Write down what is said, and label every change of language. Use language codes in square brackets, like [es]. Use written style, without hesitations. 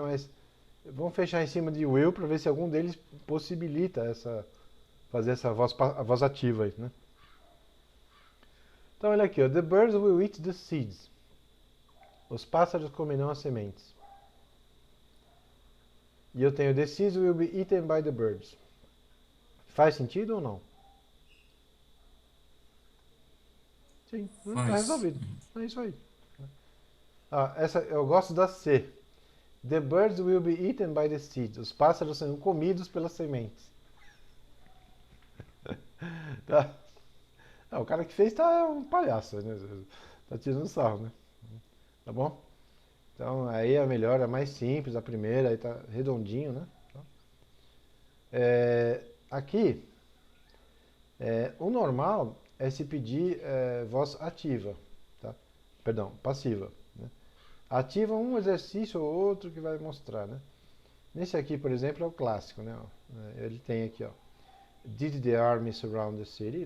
[pt] Mas vamos fechar em cima de will para ver se algum deles possibilita fazer essa a voz ativa aí, né? Então, olha aqui, ó. [en] The birds will eat the seeds. [pt] Os pássaros comerão as sementes. E eu tenho [en] the seeds will be eaten by the birds. [pt] Faz sentido ou não? Sim, está Faz. resolvido. É isso aí. Eu gosto da C. [en] The birds will be eaten by the seeds. [pt] Os pássaros serão comidos pelas sementes. Tá? O cara que fez tá um palhaço, né? Tá tirando sarro, né? Tá bom? Então aí a melhor, a mais simples, a primeira, aí tá redondinho, né? Aqui, o normal é se pedir voz ativa, tá? Perdão, passiva. Né? Ativa um exercício ou outro que vai mostrar, né? Nesse aqui, por exemplo, é o clássico, né? Ele tem aqui, ó. [en] Did the army surround the city?